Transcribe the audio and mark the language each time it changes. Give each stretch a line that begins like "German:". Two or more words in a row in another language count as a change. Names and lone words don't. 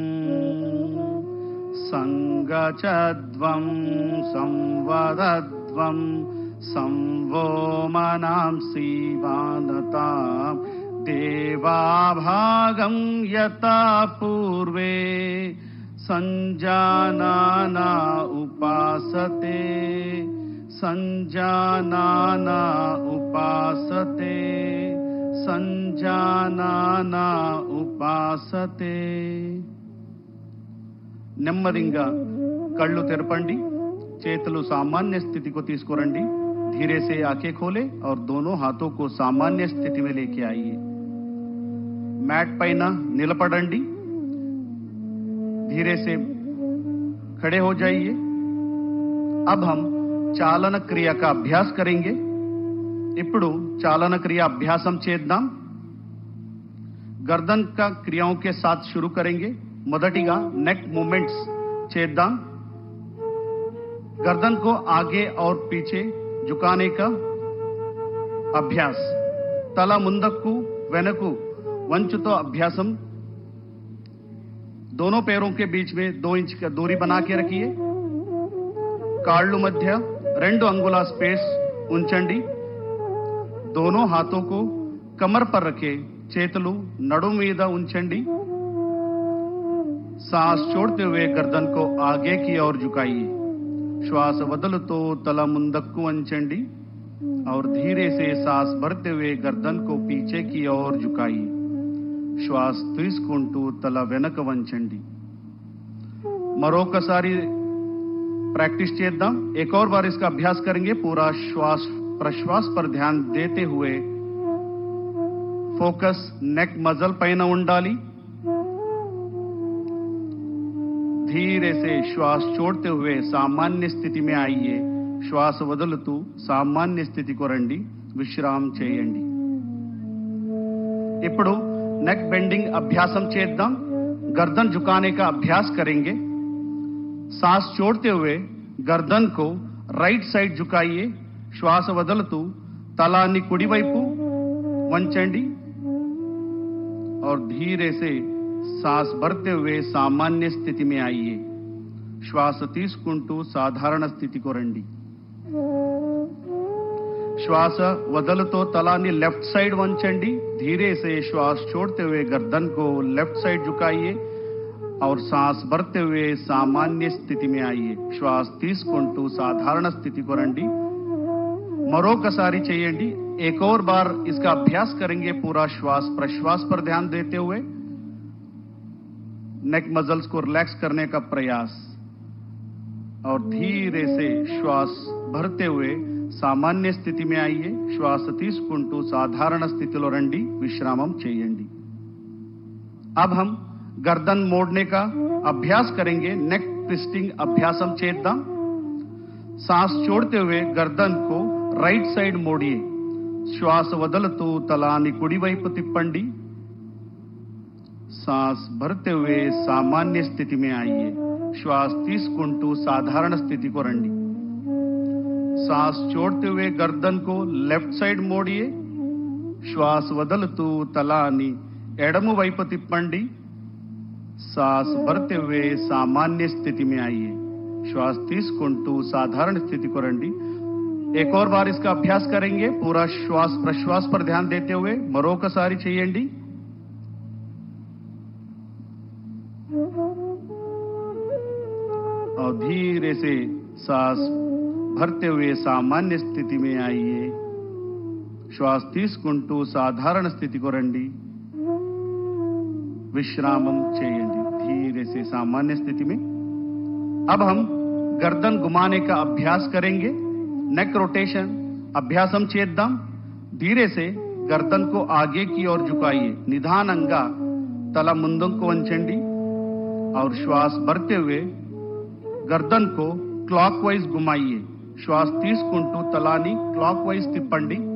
Sanskrit: संगचद्वं संवदद्वं संवो मनांसि वानतां देवाभागं यथा पूर्वे संजानाना उपासते संजानाना उपासते संजानाना उपासते।
Telugu: నెమ్మదిగా కళ్ళు తెరపండి, చేతులు
Hindi: सामान्य स्थिति को
Telugu: తీసుకురండి।
Hindi: धीरे से आंखें खोले और दोनों हाथों को सामान्य स्थिति में लेके आइए।
Telugu: मैट పైన నిలబడండి।
Hindi: धीरे से खड़े हो जाइए। अब हम चालन क्रिया का अभ्यास करेंगे।
Telugu: ఇప్పుడు
Hindi: चालन क्रिया
Telugu: अभ्यासम చేద్దాం।
Hindi: गर्दन का क्रियाओं के साथ शुरू करेंगे।
Telugu: మొదటిగా
English: neck movements
Telugu: చేద్దాం।
Hindi: गर्दन को आगे और पीछे झुकाने का अभ्यास।
Telugu: तला ముందకు వెనకు వంచుతో अभ्यासम।
Hindi: दोनों पैरों के बीच में 2 इंच का दूरी बना के रखिए।
Telugu: కాళ్ళు మధ్య 2 अंगुला स्पेस ఉంచండి।
Hindi: दोनों हाथों को कमर पर रखे,
Telugu: చేతులు నడుము మీద ఉంచండి।
Hindi: सांस छोड़ते हुए गर्दन को आगे की ओर झुकाइए।
Telugu: श्वास వదులుతూ తల ముందకు వంచండి
Hindi: और धीरे से सांस भरते हुए गर्दन को पीछे की ओर झुकाइए।
Telugu: श्वास తీసుకుంటూ తల వెనక వంచండి। మరొకసారి प्रैक्टिस చేద్దాం।
Hindi: एक और बार इसका अभ्यास करेंगे। पूरा श्वास प्रश्वास पर ध्यान देते हुए
English: focus neck muscle
Telugu: పైన ఉండాలి।
Hindi: धीरे से श्वास छोड़ते हुए सामान्य स्थिति में आइए।
Telugu: श्वास వదులుతూ
Hindi: सामान्य स्थिति को
Telugu: రండి। విశ్రామం చేయండి। ఇప్పుడు
English: neck bending
Telugu: अभ्यासम చేద్దాం।
Hindi: गर्दन झुकाने का अभ्यास करेंगे। सांस छोड़ते हुए गर्दन को
English: right side
Hindi: झुकाइए।
Telugu: श्वास వదులుతూ తలాన్ని కుడి వైపు వంచండి
Hindi: और धीरे से सांस भरते हुए सामान्य स्थिति में आइए।
Telugu: श्वास తీసుకుంటూ సాధారణ స్థితికి రండి। श्वास వదులుతూ తలాన్ని
English: left side
Telugu: వంచండి।
Hindi: धीरे से श्वास छोड़ते हुए गर्दन को
English: left side
Hindi: झुकाइए और सांस भरते हुए सामान्य स्थिति में आइए।
Telugu: श्वास తీసుకుంటూ సాధారణ స్థితికి రండి। మరొకసారి చేయండి।
Hindi: एक और बार इसका अभ्यास करेंगे। पूरा श्वास प्रश्वास पर ध्यान देते हुए
English: neck muscles
Hindi: को रिलैक्स करने का प्रयास और धीरे से श्वास भरते हुए सामान्य स्थिति में आइए।
Telugu: श्वास తీసుకుంటూ సాధారణ స్థితిలో రండి। విశ్రామం చేయండి।
Hindi: अब हम गर्दन मोड़ने का अभ्यास करेंगे।
English: neck twisting
Telugu: अभ्यासम చేద్దాం।
Hindi: सांस छोड़ते हुए गर्दन को
English: right side
Hindi: मोड़िए।
Telugu: శ్వాస వదులుతూ తలాని కుడివైపు తిప్పండి.
Hindi: सांस भरते हुए सामान्य स्थिति में आइए.
Telugu: श्वास తీసుకుంటూ సాధారణ స్థితికి రండి.
Hindi: सांस छोड़ते हुए गर्दन को
English: left side
Hindi: मोड़िए.
Telugu: श्वास వదులుతూ తలాని ఎడమ వైపు తిప్పండి.
Hindi: सांस भरते हुए सामान्य स्थिति में आइए.
Telugu: श्वास తీసుకుంటూ
Hindi: साधारण स्थिति को
Telugu: రండి.
Hindi: एक और बार इसका अभ्यास करेंगे. पूरा श्वास प्रश्वास पर ध्यान देते हुए
Telugu: మరొకసారి చేయండి.
Hindi: और धीरे से सांस भरते हुए सामान्य स्थिति में आइए.
Telugu: श्वास తీసుకుంటూ
Hindi: साधारण स्थिति को
Telugu: రండి. विश्रामम చేయండి.
Hindi: धीरे से सामान्य स्थिति में. अब हम गर्दन घुमाने का अभ्यास करेंगे.
English: neck rotation
Telugu: अभ्यासम చేద్దాం.
Hindi: धीरे से गर्दन को आगे की ओर झुकाइए.
Telugu: निधाనంగా తల ముందుకు వంచండి.
Hindi: और श्वास भरते हुए गर्दन को क्लॉकवाइज घुमाइए.
Telugu: श्वास తీసుకుంటూ తలాని క్లాక్వైజ్ తిప్పండి.